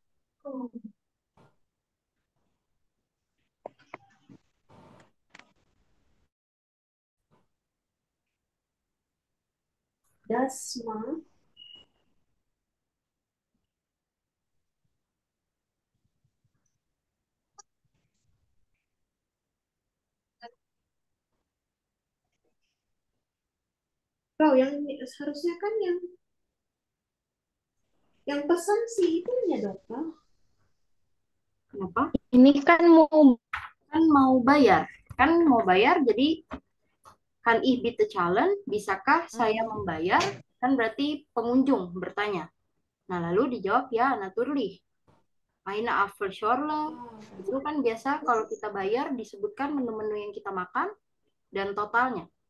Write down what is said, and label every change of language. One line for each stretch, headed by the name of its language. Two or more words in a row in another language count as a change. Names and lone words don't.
German: Das war Frau,
Indonesian: yang seharusnya kan yang pesan sih itunya dong, Frau. Kenapa? Ini kan mau Kan mau bayar. Kan mau bayar, jadi kan
German: ich bitte zahlen,
Indonesian: bisakah saya membayar? Kan berarti pengunjung bertanya. Nah, lalu dijawab ya,
German: natürlich. Eine Apfelschorle.
Indonesian: Itu kan biasa kalau kita bayar disebutkan menu-menu yang kita makan dan totalnya.